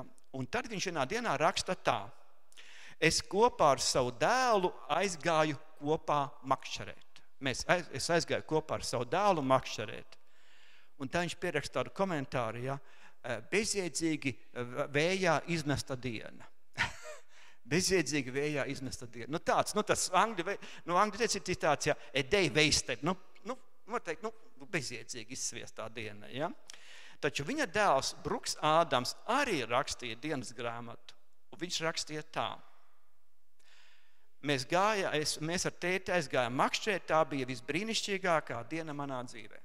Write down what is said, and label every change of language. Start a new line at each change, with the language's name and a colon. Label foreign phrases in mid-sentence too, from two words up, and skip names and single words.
Latvian: Un tad viņš vienā dienā raksta tā. Es kopā ar savu dēlu aizgāju kopā makšķerēt. Es aizgāju kopā ar savu dēlu makšķerēt. Un tā viņš pieraksta tādu komentāru, ja? Bezjēdzīgi vējā izmesta diena. bezjēdzīgi vējā izmesta diena. Tas angļu teica ir tāds,
English: a day wasted.
Latvian: Bezjēdzīgi izsviestā diena, ja? Taču viņa dēls Bruks Ādams arī rakstīja dienas grāmatu. Un viņš rakstīja tā. Mēs ar tēti aizgājām makšķēt, tā bija visbrīnišķīgākā diena manā dzīvē.